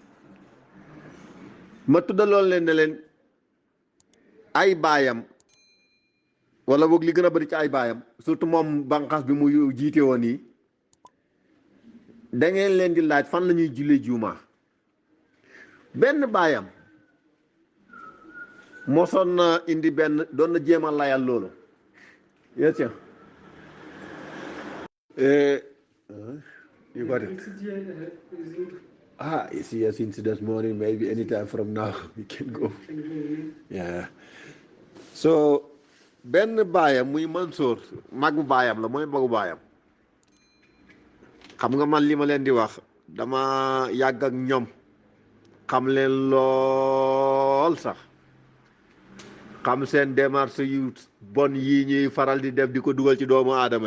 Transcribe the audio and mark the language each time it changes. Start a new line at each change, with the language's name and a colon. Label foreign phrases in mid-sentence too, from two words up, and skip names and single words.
Wolof: ma tuddaloon leen ne leen ay baayam wala boog li gën a bëri ci ay baayam surtout moom banqaas bi mu jiite woon yi da ngeen leen di laaj fan la ñuy jullee juuma benn baayam mosoon na indi benn doon na jéem a layal loolu
English: yes sir you got it yes since this morning maybe anytime from now we can go yeah so
Wolof: benn baayam muy Mansour magu baayam la mooy magu baayam xam nga man li ma leen di wax dama yàgg ak ñoom xam leen lool sax xam seen démarche yu bon yii ñuy faral di def di ko dugal ci doomu aadama